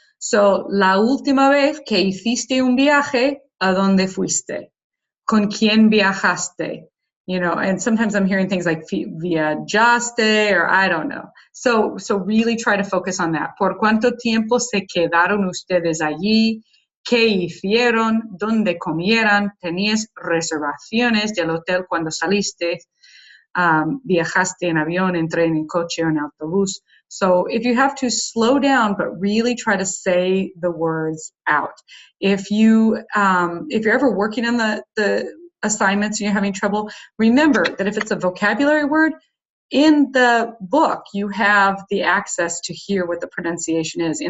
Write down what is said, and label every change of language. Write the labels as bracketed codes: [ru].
[es] So, la última vez que hiciste un viaje, ¿a dónde fuiste? ¿Con quién viajaste? [en] And sometimes I'm hearing things like viajaste or I don't know. So really try to focus on that. [es] ¿Por cuánto tiempo se quedaron ustedes allí? ¿Qué hicieron? ¿Dónde comieran? ¿Tenías reservaciones del hotel cuando saliste? Viajaste en avión, en tren, en coche, o en autobús. [en] So if you have to, slow down, but really try to say the words out. If you're ever working on the assignments and you're having trouble, remember that if it's a vocabulary word, in the book, you have the access to hear what the pronunciation is.